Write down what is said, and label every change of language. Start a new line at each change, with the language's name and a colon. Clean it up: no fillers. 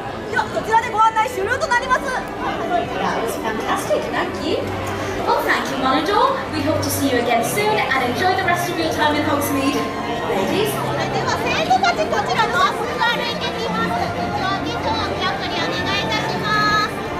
Japanese: ではこちらでご案内終了となります。
English: That was fantastic. Thank you. Well, thank you, Monitor. We hope to see you again soon and enjoy the rest of your time in Hogsmeade. Ladies.
Japanese: それでは生徒たちこちらのバスが歩いてきます。議長、お見送りお願いいたします。